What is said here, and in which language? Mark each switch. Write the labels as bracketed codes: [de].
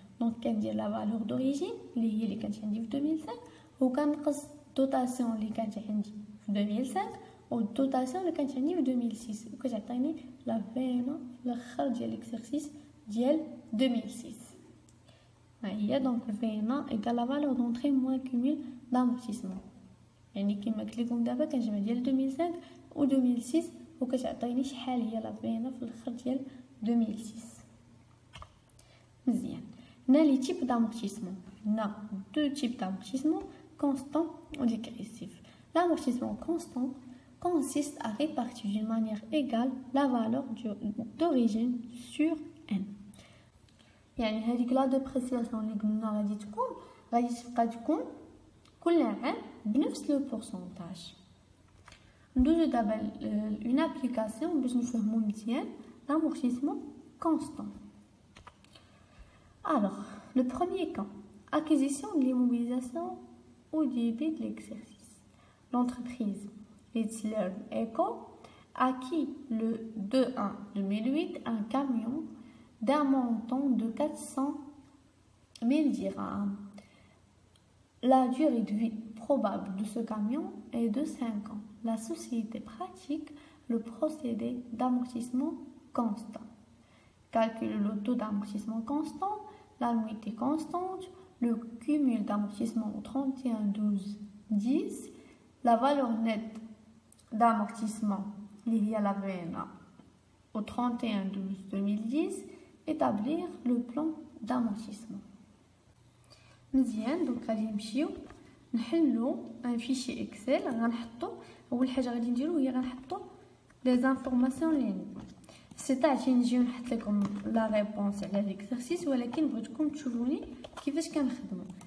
[ar] دونك كندير لا فالور دوريجين اللي هي اللي كانت عندي في 2005 وكنقص الدوتاسيون اللي كانت عندي في 2005 والدوتاسيون اللي كانت عندي في 2006 وكتعطيني لا فينا الاخر ديال ليكسيرسيس ديال 2006. ها هي دونك فينا ايكال لا فالور دونطري موان كومول دامورتيسمون. يعني كما قلت لكم دابا كنجمع ديال 2005 و 2006 وكتعطيني شحال هي لا فينا في الاخر ديال 2006. [fr] مزيان. On a les types d'amortissement. On a deux types d'amortissement, constant ou dégressif. L'amortissement constant consiste à répartir d'une manière égale la valeur d'origine sur n. [ar] يعني هذيك لا ديبريسياسيون اللي قلنا غادي تبقى تكون كل عام بنفس لو بورسونتاج. ندوزو دابا اون ابليكاسيون باش نفهمو مزيان l'amortissement constant. [fr] Alors, le premier cas, acquisition de l'immobilisation au début de l'exercice. L'entreprise Litzler Eco acquit le 2/1/2008 un camion d'un montant de 400 000 dirhams. La durée de vie probable de ce camion est de 5 ans. La société pratique le procédé d'amortissement constant. Calcule le taux d'amortissement constant, l'annuité constante, le cumul d'amortissement au 31/12/10, la valeur nette d'amortissement liée à la VNA au 31/12/2010, établir le plan d'amortissement. [ar] مزيان. دونك غادي نمشيو نحلو ان فيشي اكسل. غنحطو اول حاجه غادي نديرو هي غنحطو لي زانفورماسيون اللي عندنا. سيت عشان نجيو نحط لكم لا ريبونس على ليكزرسيس، ولكن بغيتكم تشوفوني كيفاش كنخدمو.